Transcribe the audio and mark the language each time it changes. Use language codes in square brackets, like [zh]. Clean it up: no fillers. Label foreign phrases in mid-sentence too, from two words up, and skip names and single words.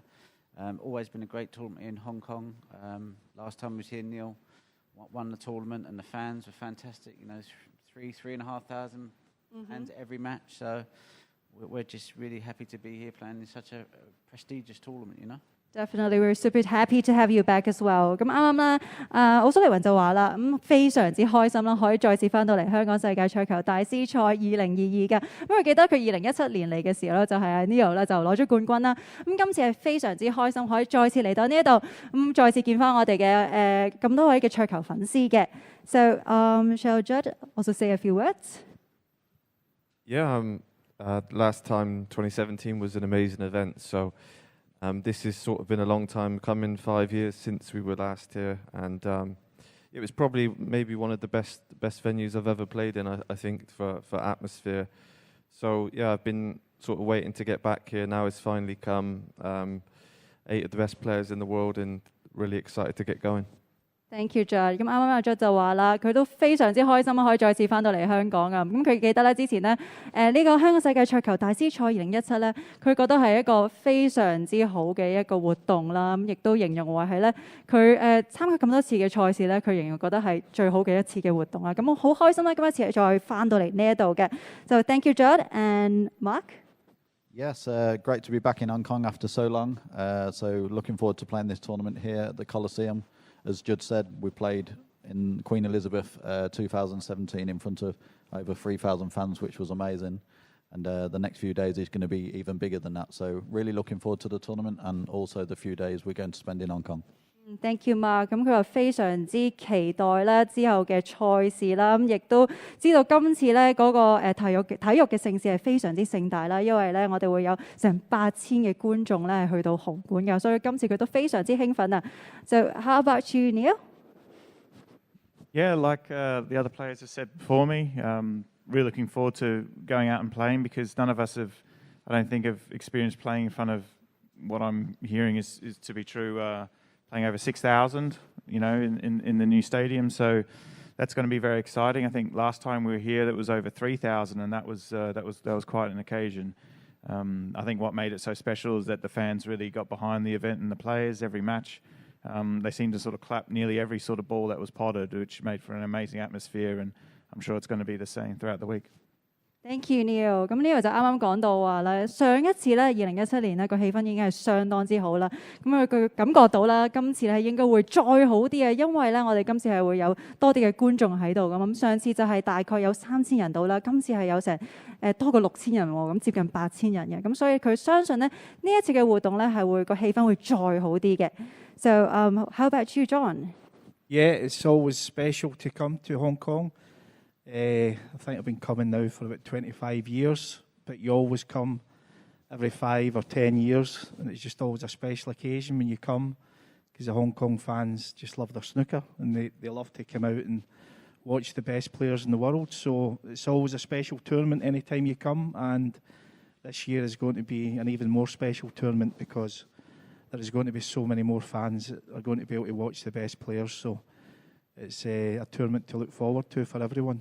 [en] Always been a great tournament in Hong Kong. Last time I was here, Neil won the tournament, and the fans were fantastic. 3,500 fans every match. So we're just really happy to be here playing in such a prestigious tournament. Definitely, we're super happy to have you back as well. [yue] 咁啱啱咧，奧蘇利雲就話啦，非常之開心啦，可以再次翻到嚟香港世界桌球大師賽2022嘅。咁我記得佢2017年嚟嘅時候咧，就係阿 Neil 咧就攞咗冠軍啦。咁今次係非常之開心，可以再次嚟到呢一度，咁再次見翻我哋嘅咁多位嘅桌球粉絲嘅。 [en] So, shall Judd also say a few words? Yeah, last time 2017 was an amazing event, so. This has sort of been a long time coming, 5 years since we were last here, and it was probably maybe one of the best venues I've ever played in. I think for atmosphere, So yeah, I've been sort of waiting to get back here. Now it's finally come. 8 of the best players in the world, and really excited to get going. Thank you, [yue] Judd。咁啱啱阿 Judd 就話啦，佢都非常之開心可以再次翻到嚟香港啊！咁佢記得咧之前咧，呢個香港世界桌球大師賽2017咧，佢覺得係一個非常之好嘅一個活動啦。咁亦都形容為係咧，佢參加咁多次嘅賽事咧，佢形容覺得係最好嘅一次嘅活動啊！咁我好開心啦，今一次再翻到嚟呢一度嘅。 [en] So thank you, Judd and Mark. Yes, great to be back in Hong Kong after so long. So looking forward to playing this tournament here at the Coliseum. As Judd said, we played in Queen Elizabeth 2017 in front of over 3,000 fans, which was amazing. And the next few days is going to be even bigger than that. So really looking forward to the tournament and also the few days we're going to spend in Hong Kong. Thank you, Mark。 [yue] 咁佢話非常之期待咧之後嘅賽事啦，咁亦都知道今次咧嗰個體育嘅盛事係非常之盛大啦，因為咧我哋會有成8000嘅觀眾咧去到紅館㗎，所以今次佢都非常之興奮啊。 [en] So how about you, Neil? Yeah, like the other players have said before me, really looking forward to going out and playing because none of us have, I don't think, have experienced playing in front of what I'm hearing is to be true. Playing over 6,000, you know, in the new stadium, so that's going to be very exciting. I think last time we were here, that was over 3,000, and that was quite an occasion. I think what made it so special is that the fans really got behind the event and the players. Every match, they seemed to sort of clap nearly every sort of ball that was potted, which made for an amazing atmosphere, and I'm sure it's going to be the same throughout the week. Thank you, Neil。 [yue] 咁 Neil 就啱啱講到話咧，上一次咧2017年咧個氣氛已經係相當之好啦。咁佢感覺到啦，今次咧應該會再好啲嘅，因為咧我哋今次係會有多啲嘅觀眾喺度咁。上次就係大概有3000人到啦，今次係有成多過6000人喎，咁接近8000人嘅。咁所以佢相信咧呢一次嘅活動咧係會個氣氛會再好啲嘅。 [en] So how about you, John? Yeah, it's always special to come to Hong Kong. I think I've been coming now for about 25 years, but you always come every 5 or 10 years, and it's just always a special occasion when you come, because the Hong Kong fans just love their snooker, and they love to come out and watch the best players in the world, so it's always a special tournament anytime you come, and this year is going to be an even more special tournament because there is going to be so many more fans that are going to be able to watch the best players, so it's a tournament to look forward to for everyone.